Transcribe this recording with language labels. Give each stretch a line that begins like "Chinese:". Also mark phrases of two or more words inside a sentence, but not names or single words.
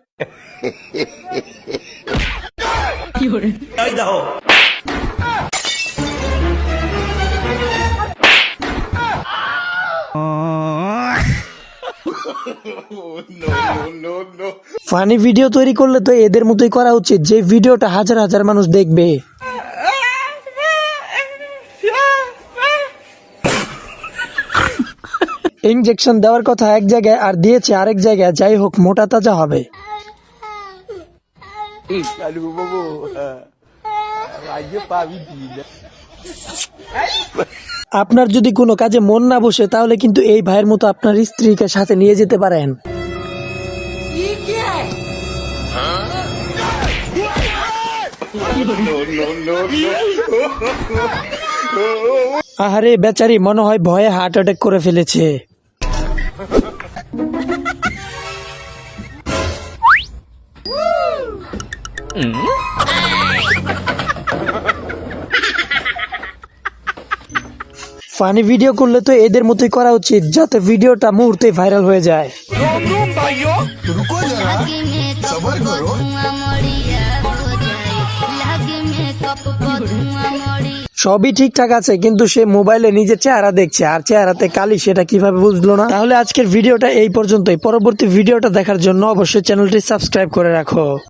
Bangla: ফানি ভিডিও তৈরি করলে তো এদের মতোই করা উচিত, যে ভিডিওটা হাজার হাজার মানুষ দেখবে। ইনজেকশন দেওয়ার কথা এক জায়গায় আর দিয়েছে আরেক জায়গায়। যাই হোক, মোটা তাজা হবে। Aduh, bobo. Raja pavi dia. আপনার যদি কোনো কাজে মন না বসে, তাহলে কিন্তু এই ভাইয়ের মতো আপনার স্ত্রীকে সাথে নিয়ে যেতে পারেন। আহারে বেচারি, মনে হয় ভয়ে হার্ট অ্যাটাক করে ফেলেছে। ফানি ভিডিও করলে তো এদের মতোই করা উচিত, যাতে ভিডিওটা মুহূর্তে ভাইরাল হয়ে যায়।
Hindi: रुको जरा, सबर करो।
Bangla: সবই ঠিকঠাক আছে, কিন্তু সে মোবাইলে নিজের চেহারা দেখছে, আর চেহারাতে কালি, সেটা কিভাবে বুঝলো না? তাহলে আজকের ভিডিওটা এই পর্যন্তই। পরবর্তী ভিডিওটা দেখার জন্য অবশ্যই চ্যানেলটি সাবস্ক্রাইব করে রাখো।